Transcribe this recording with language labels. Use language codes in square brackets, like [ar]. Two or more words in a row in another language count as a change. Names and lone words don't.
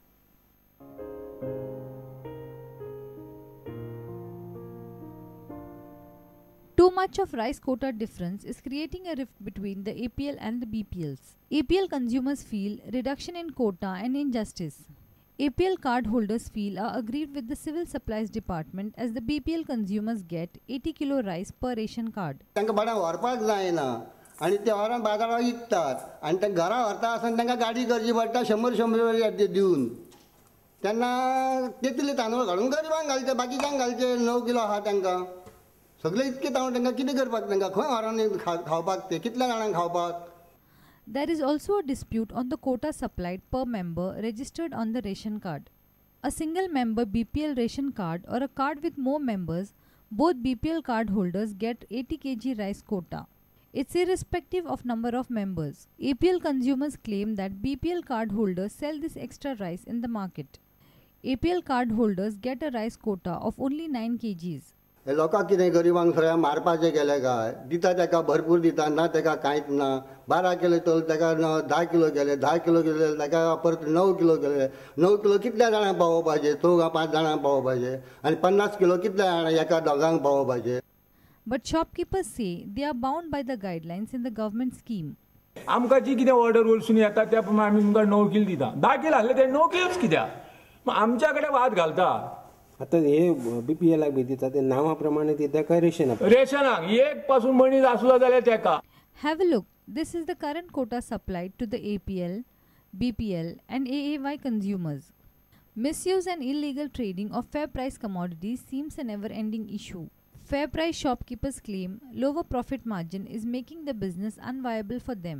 [en] Too much of rice quota difference is creating a rift between the APL and the BPLs. APL consumers feel reduction in quota and injustice. APL card holders feel are aggrieved with the Civil Supplies Department as the BPL consumers get 80 kilo rice per ration card. [kok] आणि ते व्हरून बाजारात विकतात आणि ते घरा व्हरता आसतना तांकां गाडी करची पडटा 100 दिवन तेन्ना कितले तांदूळ घालून गरिबांक घालचे बाकीच्यांक घालचे 9 किलो आहा तांकां सगळे इतके तांदूळ तांकां कितें करपाक तांकां खंय व्हरून खावपाक ते कितल्या जाणांक खावपाक. [en] There is also a dispute on the quota supplied per member registered on the ration card. A single member BPL ration card or a card with more members, both BPL card holders get 80 kg rice quota. It's irrespective of number of members. APL consumers claim that BPL card holders sell this extra rice in the market. APL card holders get a rice quota of only 9 kgs. [kok] हे लोकांक कितें गरिबांक सगळ्या मारपाचें केलें काय दिता ताका भरपूर दिता ना ताका कांयच ना 12 किलो तर ताका 10 किलो केले 10 किलो केले ताका परत 9 किलो केले 9 किलो कितल्या जाणांक पावोवपाचे 4-5 जाणांक पावोवपाचे आनी 50 किलो कितल्या जाणांक एका दोगांक पावोवपाचे. [en] But shopkeepers say they are bound by the guidelines in the government scheme. [kok] आमकां जी कितें ऑर्डर वरसून येता त्या प्रमाणे आमी तुमकां 9 किलो दिता 10 किलो आहले ते 9 किलोच कित्याक आमच्या कडेन वाद घालता. आता हे बीपीएलाक बी दिता ते नांवा प्रमाणे दिता काय रेशनाक एक पासून मनीस आसलो जाल्यार तेका. [en] Have a look. This is the current quota supplied to the APL, BPL and AAY consumers. Misuse and illegal trading of fair price commodities seems a never-ending issue. Fair price shopkeepers claim lower profit margin is making the business unviable for them.